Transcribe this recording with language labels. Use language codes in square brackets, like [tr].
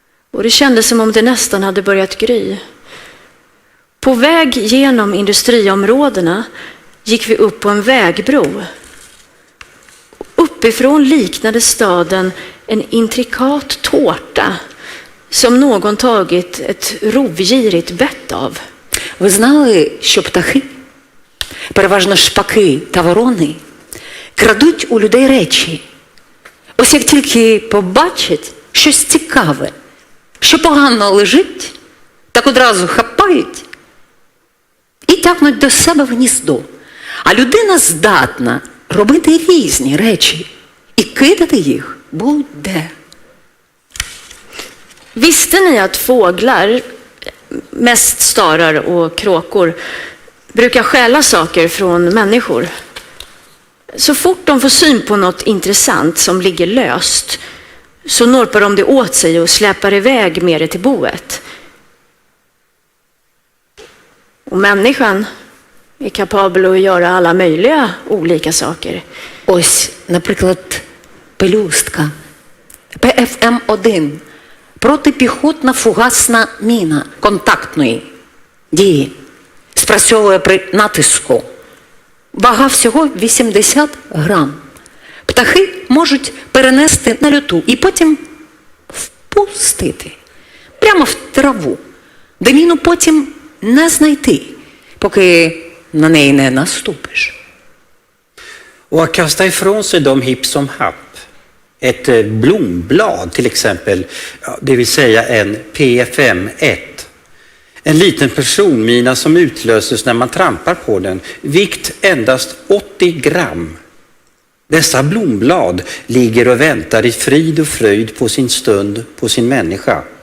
[sv] Och det kändes som om det nästan hade börjat gry. På väg genom industriområdena gick vi upp på en vägbro. Uppifrån liknade staden en intrikat tårta som någon tagit ett rovgirigt bett av. [uk] Ви знали, що птахи, переважно шпаки та ворони, крадуть у людей речі? Ось як тільки побачать щось цікаве, що погано лежить, так одразу хапають і тягнуть до себе в гніздо. А людина здатна робити різні речі і кидати їх будь-де. [sv] Visste ni att fåglar, mest starar och kråkor, brukar stjäla saker från människor? Så fort de får syn på något intressant som ligger löst så norpar de det åt sig och släpar iväg med det till boet. Och människan är kapabel att göra alla möjliga olika saker. [uk] Ось, наприклад, пелюстка. ПФМ-1. Протипіхотна фугасна міна контактної дії. Спрацьовує при натиску. Вага всього 80 грам. Птахи можуть перенести на льоту і потім впустити. Прямо в траву. Де міну потім не знайти, поки на неї не наступиш. [sv] Och att kasta ifrån sig dem hipp som happ. Ett blomblad till exempel, det vill säga en PFM-1. En liten personmina som utlöses när man trampar på den. Vikt endast 80 gram. Dessa blomblad ligger och väntar i frid och fröjd på sin stund, på sin människa.